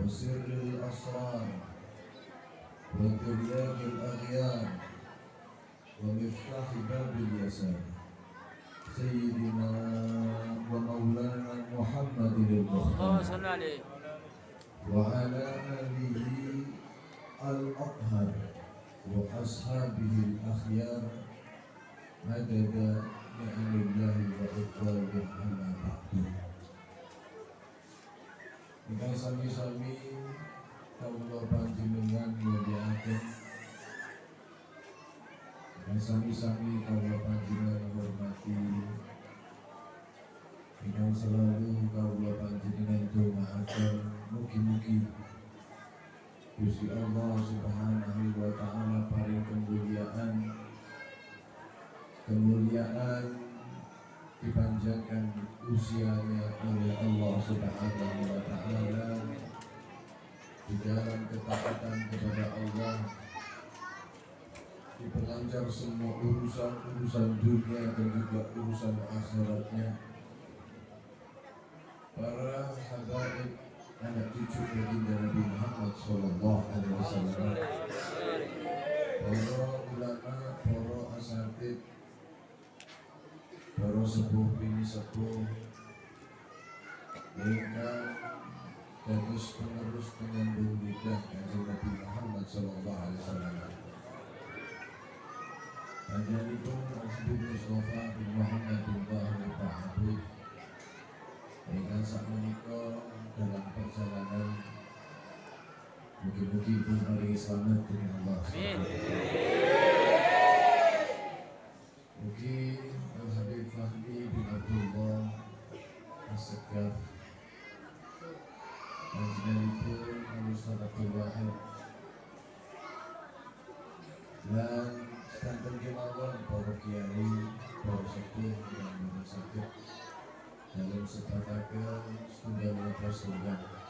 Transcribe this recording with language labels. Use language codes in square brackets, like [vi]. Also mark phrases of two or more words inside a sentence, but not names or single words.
[ar] سر الأسرار وترياق الأغيار ومفتاح باب اليسار سيدنا ومولانا محمد المختار وعلى آله الأطهار وأصحابه الأخيار مدد نعم الله وإفضاله أما بعد. [jv] Ingkang sami-sami kawula panjenengan mulyakaken, ingkang sami-sami kawula panjenengan hormati, ingkang selalu kawula panjenengan dongaaken mugi-mugi Gusti Allah [ar] سبحانه وتعالى [jv] paring [id] kemuliaan dipanjangkan usianya oleh Allah [ar] سبحانه وتعالى [id] di dalam ketaatan kepada Allah, diperlancar semua urusan dunia dan juga urusan akhiratnya. Para habaib anak cucu baginda Nabi Muhammad [ar] صلى الله عليه وسلم, [id] para ulama, para asatid, para sepuh bini sepuh, mereka dados penerus penyambung lidah Kanjeng Nabi Muhammad [ar] صلى الله عليه وسلم. [jv] Panjenenganipun Habib Mustafa bin Muhammad bin Tahir Pak Habib ingkang sakmenika [id] dalam perjalanan, [jv] mugi-mugi pun paling [id] selamat dengan Allah. [jv] Amin. Mugi Al-Habib Fahmi bin Abdullah As-Segaf, panjenenganipun Al-Ustaz Abdul Wahid, dan sedanten kemawon para kiai, para sepuh yang boten saged dalam sebataken setunggal menapa setunggal.